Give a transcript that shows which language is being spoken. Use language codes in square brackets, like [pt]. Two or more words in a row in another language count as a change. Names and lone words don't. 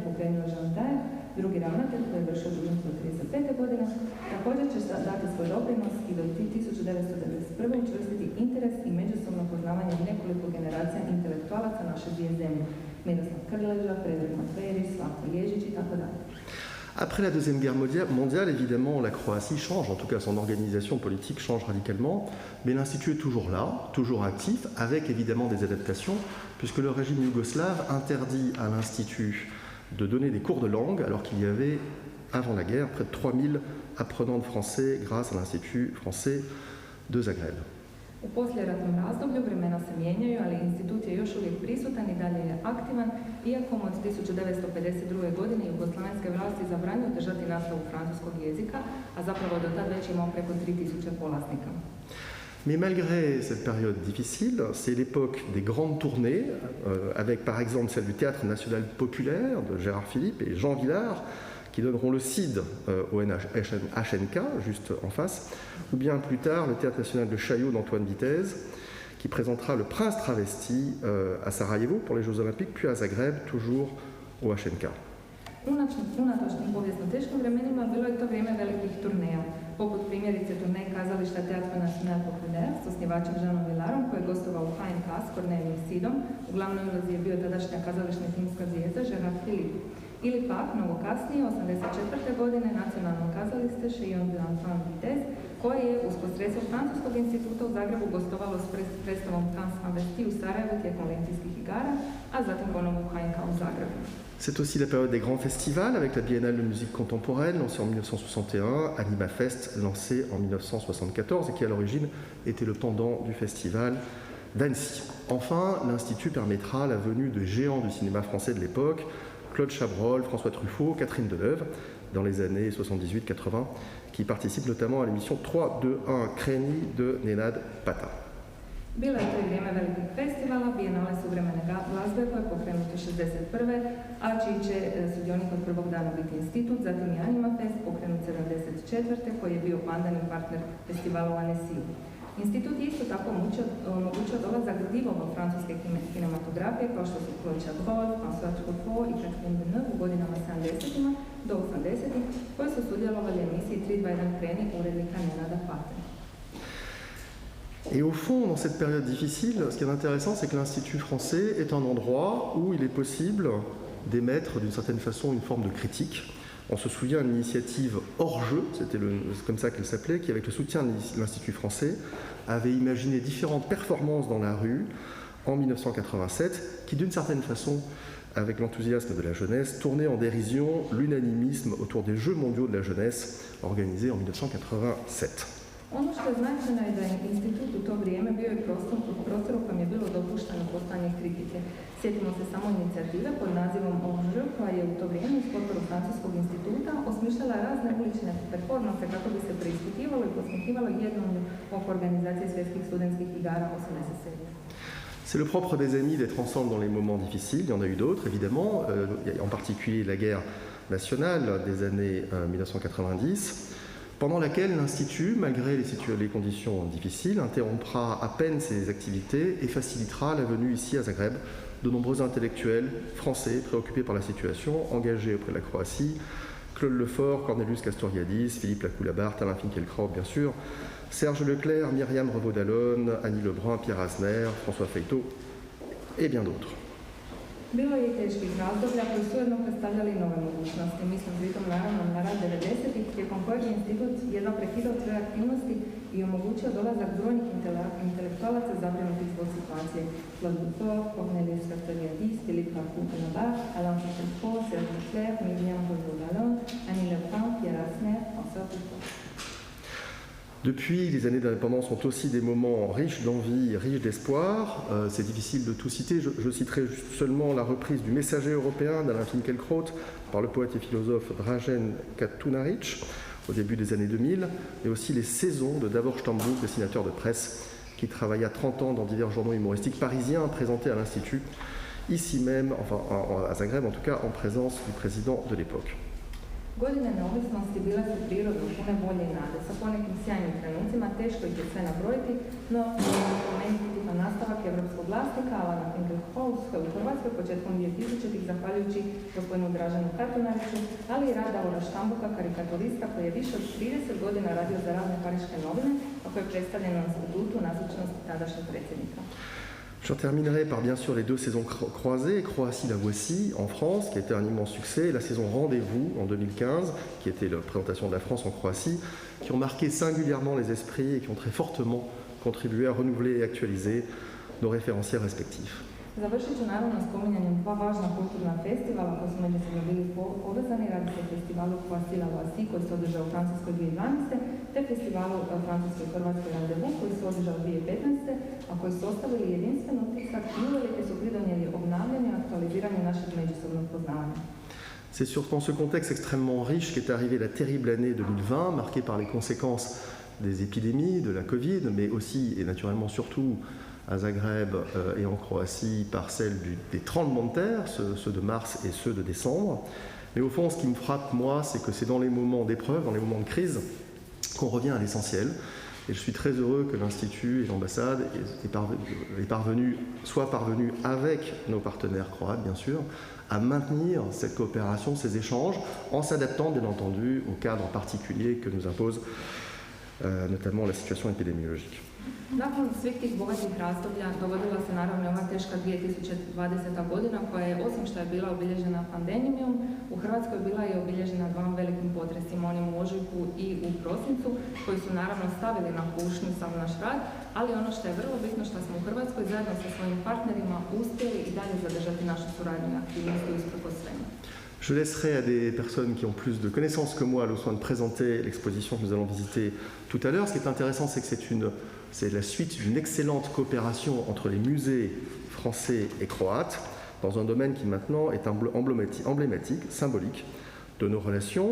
[hr] pokrenuo Jean Daer, drugi ravnatelj koji je vršio dužnost do 35. godine, također će dati svoj doprinos i do 1991. učvrstiti interes i međusobno poznavanje nekoliko generacija intelektualaca naše dvije zemlje, Miroslav Krleža, Predrag Matvejević, Slavko Ježić i tako dalje. [fr] Après la Deuxième Guerre mondiale, évidemment, la Croatie change, en tout cas son organisation politique change radicalement, mais l'Institut est toujours là, toujours actif, avec évidemment des adaptations, puisque le régime yougoslave interdit à l'Institut de donner des cours de langue, alors qu'il y avait, avant la guerre, près de 3000 apprenants de français grâce à l'Institut français de Zagreb. [hr] U poslijeratnom razdoblju vremena se mijenjaju, ali institut je još uvijek prisutan i dalje je aktivan, iako mu od 1952. godine jugoslavenske vlasti zabranjuju držati nastavu francuskog jezika, a zapravo do tad već imao preko 3000 polaznika. [fr] Mais malgré cette période difficile, c'est l'époque des grandes tournées, avec par exemple celle du Théâtre national populaire de Gérard Philippe et Jean Villard, qui donneront le CID au HNK, juste en face, ou bien plus tard le Théâtre national de Chaillot d'Antoine Vitez, qui présentera le Prince travesti à Sarajevo pour les Jeux Olympiques, puis à Zagreb, toujours au HNK. [hr] Unatoč tim povijesno teškim vremenima bilo je to vrijeme velikih turneja, poput primjerice turnej kazališta Teatro Nacional Populaire s osnivačem Žanom Villarom koji je gostovao u HNK s Kornelijom Sidom, u glavnoj ulozi je bio tadašnja kazališna filmska zvijezda Gérard Philippe. Ili pak, mnogo kasnije, 1984. godine, nacionalno kazalište Chillon de Antoine Vitez, koje je uz posredstvo Francuskog instituta u Zagrebu gostovalo s predstavom Prince travesti u Sarajevu tijekom olimpijskih igara, a zatim ponovno u HNK u Zagrebu. [fr] C'est aussi la période des grands festivals avec la Biennale de musique contemporaine lancée en 1961, Anima Fest lancé en 1974 et qui à l'origine était le pendant du festival d'Annecy. Enfin, l'Institut permettra la venue de géants du cinéma français de l'époque, Claude Chabrol, François Truffaut, Catherine Deneuve, dans les années 78-80, qui participent notamment à l'émission 3-2-1 Kreni de Nenad Pata. [hr] Bilo je to i vrijeme velikih festivala, Bijenale suvremene glazbe koje je pokrenuto 61. a čiji će sudionik od prvog dana biti institut, zatim i Anima Fest pokrenut 74. koji je bio pandan i partner festivala u Annecy. Institut je isto tako omogućio dolazak divova francuske kinematografije kao što su Claude Chabrol, François Truffaut i Catherine Deneuve u godinama 70. do 80. koji su sudjelovali u emisiji 3-2-1 Kreni urednika Nenada Pate. [fr] Et au fond, dans cette période difficile, ce qui est intéressant, c'est que l'Institut français est un endroit où il est possible d'émettre d'une certaine façon une forme de critique. On se souvient d'une initiative hors jeu, c'est comme ça qu'elle s'appelait, qui avec le soutien de l'Institut français avait imaginé différentes performances dans la rue en 1987, qui d'une certaine façon, avec l'enthousiasme de la jeunesse, tournait en dérision l'unanimisme autour des Jeux mondiaux de la jeunesse organisés en 1987. [hr] Ono što je značajno je da je institut u to vrijeme bio i prostor u kojem je bilo dopušteno postojanje kritike. Sjetimo se samo inicijative pod nazivom OŽ, koja je u to vrijeme uz potporu Francuskog instituta osmišljala razne ulične performanse kako bi se preispitivalo i posmihivalo jednoumlju oko organizacije svjetskih studentskih igara 87. [fr] C'est le propre des amis d'être ensemble dans les moments difficiles. Il y en a eu d'autres, évidemment, en particulier la guerre nationale des années 1990. Pendant laquelle l'Institut, malgré les conditions difficiles, interrompra à peine ses activités et facilitera la venue ici à Zagreb de nombreux intellectuels français préoccupés par la situation, engagés auprès de la Croatie, Claude Lefort, Cornelius Castoriadis, Philippe Lacoulabart, Alain Finkielkraut bien sûr, Serge Leclerc, Myriam Revaud-Dallon, Annie Lebrun, Pierre Asner, François Feytaud et bien d'autres. [hr] Bilo je i teških razdoblja koji su ujedno predstavljali nove mogućnosti. Mislim pritom naravno na rad 90-ih, tijekom kojeg je institut jedno prekidao svoje aktivnosti i omogućio dolazak brojnih intelektualaca zabrinutih zbog situacije. Claude Lefort, Cornelius Castoriadis, Philippe Lacoulabart, Alain Finkielkraut, Serge Leclerc, Myriam Revaud-Dallon, Annie Lebrun, Pierre Asner, François Feytaud. [fr] Depuis, les années d'indépendance sont aussi des moments riches d'envie, riches d'espoir. C'est difficile de tout citer. Je citerai seulement la reprise du Messager européen d'Alain Finkielkraut par le poète et philosophe Dražen Katunarić au début des années 2000, mais aussi les saisons de Davor Štambuk, dessinateur de presse, qui travailla 30 ans dans divers journaux humoristiques parisiens présentés à l'Institut, ici même, enfin à Zagreb en tout cas, en présence du président de l'époque. [hr] Godine neovisnosti bile su prirodno pune volje i nade, sa ponekim sjajnim trenucima, teško ih je sve nabrojiti, no spomenuti tipa nastavak evropskog vlasnika Alana Finkielkrauta u Hrvatskoj početkom 2000-ih zahvaljujući gospodinu Draženu Katunariću, ali i rad Davora Štambuka, karikaturista koji je više od 30 godina radio za razne pariške novine, a koje je predstavljeno na statutu nazočnosti tadašnjeg predsjednika. [fr] Je terminerai par bien sûr les deux saisons croisées, Croatie la voici en France, qui a été un immense succès, et la saison Rendez-vous en 2015, qui était la présentation de la France en Croatie, qui ont marqué singulièrement les esprits et qui ont très fortement contribué à renouveler et actualiser nos référentiels respectifs. [hr] Završit ću naravno spominjanjem dva važna kulturna festivala koji su međusobno bili povezani. Radi se o festivalu Croatie la voici koji se održao u Francuskoj 2012. te festivalu Francuskoj i Hrvatskoj Rendez-vous koji se održao 2015. a koji su ostavili jedinstven utisak i uvelike su pridonijeli obnavljanju i aktualiziranju našeg međusobnog poznavanja. [fr] C'est dans ce contexte extrêmement riche qu'est arrivée la terrible année 2020, marquée par les conséquences des épidémies, de la Covid, mais aussi et naturellement surtout à Zagreb et en Croatie par celle des tremblements de terre, ceux de mars et ceux de décembre. Mais au fond, ce qui me frappe, moi, c'est que c'est dans les moments d'épreuve, dans les moments de crise, qu'on revient à l'essentiel. Et je suis très heureux que l'Institut et l'ambassade soient parvenus avec nos partenaires croates, bien sûr, à maintenir cette coopération, ces échanges, en s'adaptant, bien entendu, au cadre particulier que nous impose notamment la situation épidémiologique. [hr] Nakon svih tih bogatih razdoblja dogodila se naravno ova teška 2020. godina koja je, osim što je bila obilježena pandemijom, u Hrvatskoj bila je obilježena dvama velikim potresima, onim u ožujku i u prosincu, koji su naravno stavili na kušnju sam naš rad, ali ono što je vrlo bitno što smo u Hrvatskoj zajedno sa svojim partnerima uspjeli i dalje zadržati našu suradnju i aktivnosti usprkos svemu. [fr] Je laisserai à des personnes qui ont plus de connaissances que moi le soin de présenter l'exposition que nous allons visiter tout à l'heure. Ce qui est intéressant, c'est que c'est la suite d'une excellente coopération entre les musées français et croates dans un domaine qui maintenant est emblématique, symbolique de nos relations.